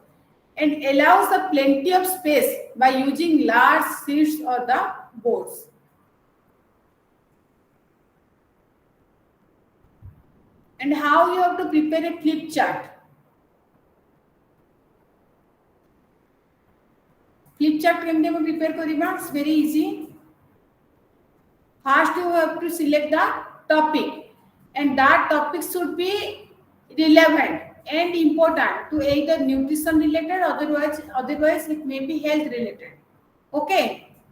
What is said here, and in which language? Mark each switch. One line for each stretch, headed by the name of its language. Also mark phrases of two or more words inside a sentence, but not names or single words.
English: And allows the plenty of space by using large sheets or the boards. And how you have to prepare a flip chart? Flip chart
Odia: କେମତେ ମେଁ prepare କରିବା?
English: It's very easy. First you have to select the topic, and that topic should be relevant and important to either nutrition related, otherwise it may be health related. Okay.